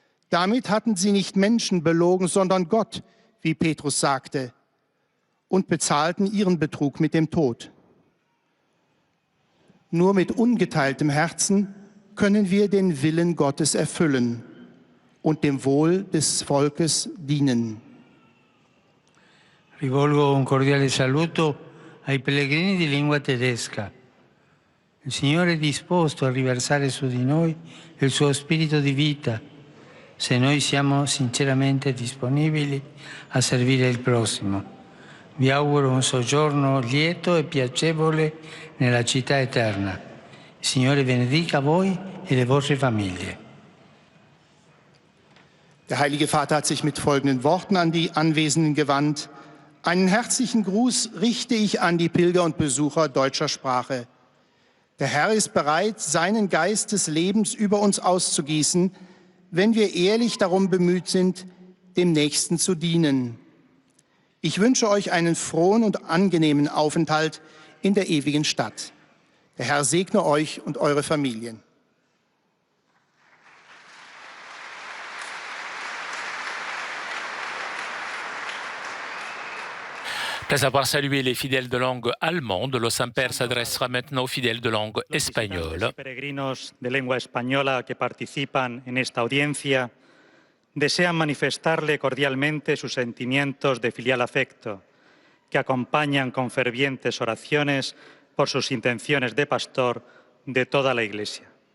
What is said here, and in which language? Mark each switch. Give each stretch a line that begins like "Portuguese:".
German: Damit hatten sie nicht Menschen belogen, sondern Gott, wie Petrus sagte, und bezahlten ihren Betrug mit dem Tod. Nur mit ungeteiltem Herzen können wir den Willen Gottes erfüllen und dem Wohl des Volkes dienen.
Italian: Rivolgo un cordiale saluto ai pellegrini di lingua tedesca. Il Signore è disposto a riversare su di noi il suo spirito di vita, se noi siamo sinceramente disponibili a servire il prossimo. Vi auguro un soggiorno lieto e piacevole nella città eterna. Il Signore benedica voi e le vostre famiglie.
German: Der Heilige Vater hat sich mit folgenden Worten an die Anwesenden gewandt. Einen herzlichen Gruß richte ich an die Pilger und Besucher deutscher Sprache. Der Herr ist bereit, seinen Geist des Lebens über uns auszugießen, wenn wir ehrlich darum bemüht sind, dem Nächsten zu dienen. Ich wünsche euch einen frohen und angenehmen Aufenthalt in der ewigen Stadt. Der Herr segne euch und eure Familien.
French: Après avoir salué les fidèles de langue allemande, le Saint-Père s'adressera maintenant aux fidèles de langue espagnole.
Spanish: Los peregrinos de lengua española que participan en esta audiencia desean manifestarle cordialmente sus sentimientos de filial afecto, que acompañan con fervientes oraciones por sus intenciones de pastor de toda la Iglesia.